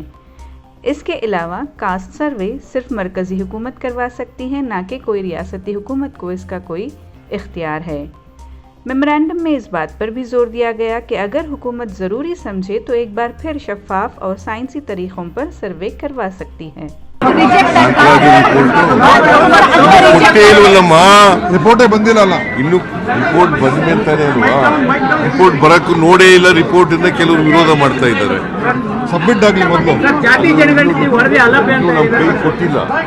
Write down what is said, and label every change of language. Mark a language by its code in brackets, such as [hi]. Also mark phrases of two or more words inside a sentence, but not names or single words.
[ur] اس کے علاوہ [en] caste survey [ur] صرف مرکزی حکومت کروا سکتی ہے، نہ کہ کوئی ریاستی حکومت کو اس کا کوئی اختیار ہے. میمورنڈم میں اس بات پر بھی زور دیا گیا کہ اگر حکومت ضروری سمجھے تو ایک بار پھر شفاف اور سائنسی طریقوں پر سروے کروا سکتی ہے. [kn] ರಿಪೋರ್ಟೇ ಬಂದಿಲ್ಲ. ಇನ್ನು ರಿಪೋರ್ಟ್ ಬಂದ ಮೇಲೆ ತಾನೇ ಅಲ್ವಾ? ರಿಪೋರ್ಟ್ ಬರಕ್ಕೂ ನೋಡೇ ಇಲ್ಲ. ರಿಪೋರ್ಟ್ ಇಂದ ಕೆಲವರು ವಿರೋಧ ಮಾಡ್ತಾ ಇದ್ದಾರೆ. ಸಬ್ಮಿಟ್ ಆಗಲಿ ಮೊದಲು. ಜಾತಿ ಜನಗಣತಿ ವರದಿ ಅಲಭ್ಯ ಅಂತ ನಮ್ಮ ಕೈ ಕೊಟ್ಟಿಲ್ಲ.